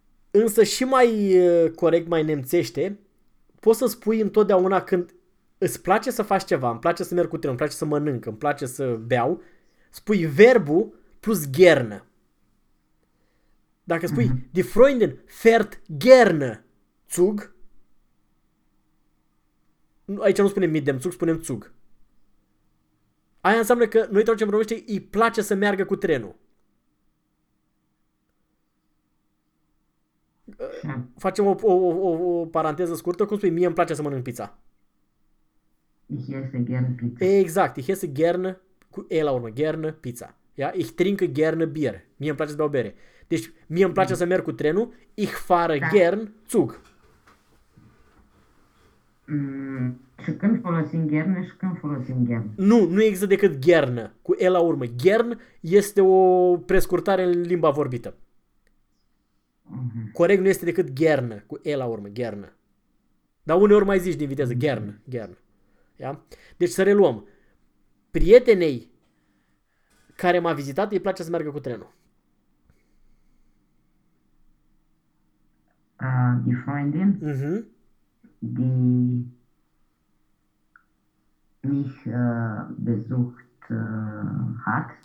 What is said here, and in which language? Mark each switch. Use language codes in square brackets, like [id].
[ro] Însă și mai corect, mai nemțește, poți să spui întotdeauna când îți place să faci ceva, îmi place să merg cu trenul, îmi place să mănânc, îmi place să beau, spui verbul plus gernă. Dacă spui [de] Die Freundin fährt gerne Zug, [ro] aici nu spunem [de] mit dem Zug, [ro] spunem Zug. Aia înseamnă că noi traducem românește, îi place să meargă cu trenul. Facem o paranteză scurtă, cum spui, mie îmi place să mănânc pizza. [de] Ich esse gern pizza. Exact, ich esse gerne [ro] cu E la urmă, [de] gerne pizza. Ja? Ich trinke gerne Bier. [ro] Mie îmi place să beau bere. Deci, mie îmi place să merg cu trenul, [de] ich fahre gern Zug. [ro] Și când folosim gern și când folosim gern. Nu există decât gernă, cu E la urmă. Gern este o prescurtare în limba vorbită. Corect nu este decât gernă, cu E la urmă, gernă. Dar uneori mai zici din viteză, gern, gern. Ia? Deci să reluăm. Prietenei care m-a vizitat îi place să meargă cu trenul. [de] Die Freundin, die mich besucht hat,